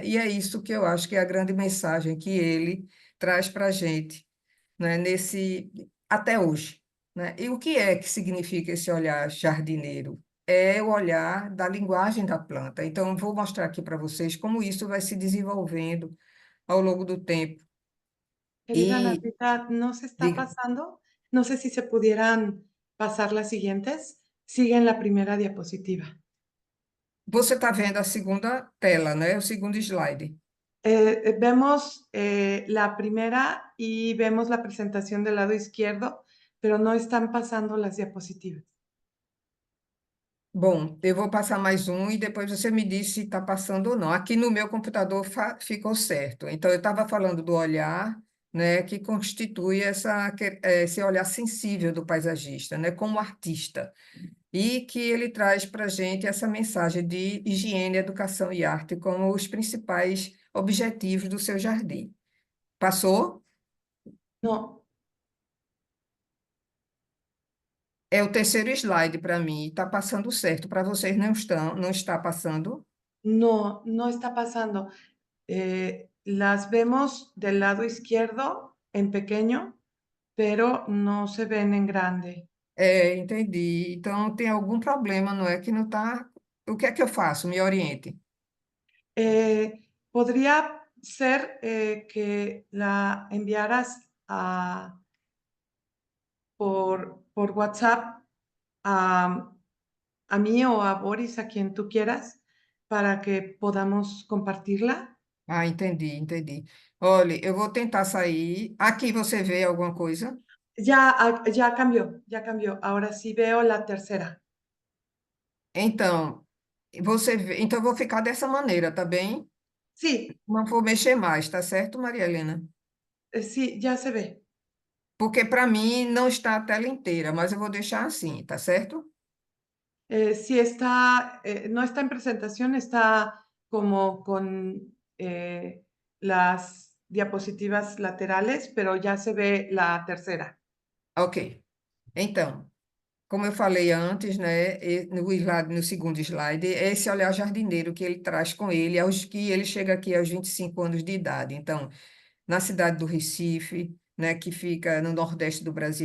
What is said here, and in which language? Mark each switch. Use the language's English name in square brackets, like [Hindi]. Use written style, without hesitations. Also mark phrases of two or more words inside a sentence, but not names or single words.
[Portuguese] E é isso que eu acho que é a grande mensagem que ele traz para a gente, né? Até hoje, né? E o que é que significa esse olhar jardineiro? É o olhar da linguagem da planta. Então, eu vou mostrar aqui para vocês como isso vai se desenvolvendo ao longo do tempo. [Spanish] Querida [Portuguese] E [Spanish] Natita, no se está diga, pasando. No sé si se pudieran pasar las siguientes. Sigue en la primera diapositiva. [Portuguese] você está vendo a segunda tela, né? O segundo slide. [Spanish] Vemos la primera y vemos la presentación del lado izquierdo, pero no están pasando las diapositivas. [Portuguese] Bom, eu vou passar mais um e depois você me diz se está passando ou não. Aqui no meu computador ficou certo. Então, eu estava falando do olhar, né, que constitui esse olhar sensível do paisagista, né, como artista, e que ele traz para a gente essa mensagem de higiene, educação e arte como os principais objetivos do seu jardim. Passou? [Spanish] No, [Portuguese] É o terceiro slide para mim. Está passando certo. Para vocês não está passando? [Spanish] no, no está pasando. Las vemos del lado izquierdo en pequeño, pero no se ven en grande. [Portuguese] É, entendi. Então tem algum problema, não é? Que não está. O que é que eu faço? Me oriente. [Spanish] Podría ser que la enviaras por WhatsApp a, a mí o a Boris, a quien tú quieras, para que podamos compartirla. [Portuguese] Ah, entendi, entendi. Olha, eu vou tentar sair. Aqui você vê alguma coisa? [Spanish] Ya, ya cambió, ya cambió. Ahora sí veo la tercera. [Portuguese] Então, então eu vou ficar dessa maneira, tá bem? [Spanish] Sí, [Portuguese] Não vou mexer mais, tá certo, Maria Helena? [Spanish] sí, ya se ve. [Portuguese] Porque para mim não está a tela inteira, mas eu vou deixar assim, tá certo? [Spanish] Sí está, no está en presentación, está como con las diapositivas laterales, pero ya se ve la tercera. [Portuguese] Ok. Então, como eu falei antes, né, no segundo slide, é esse olhar jardineiro que ele traz com ele, aos que ele chega aqui aos 25 anos de idade. Então, na cidade do Recife, né, que fica no nordeste do Brasil.